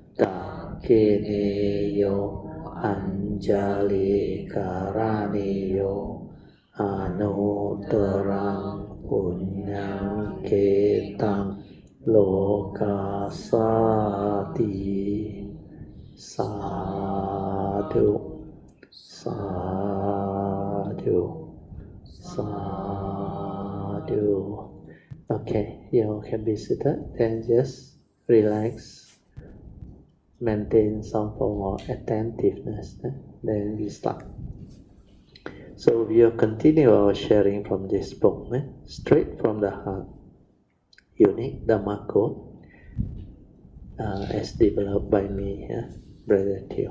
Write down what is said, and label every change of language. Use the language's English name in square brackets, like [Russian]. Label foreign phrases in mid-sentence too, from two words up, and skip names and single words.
[Pali] Dakineyo anjali karaneyo Anuttarang punyang ketang lokasati Sadhu, sadhu, sadhu. [English] Okay, you can be seated, then just relax, maintain some form of attentiveness, then we start. So we'll continue our sharing from this book, straight from the heart, unique Dhamma code, as developed by me, Brother Teo.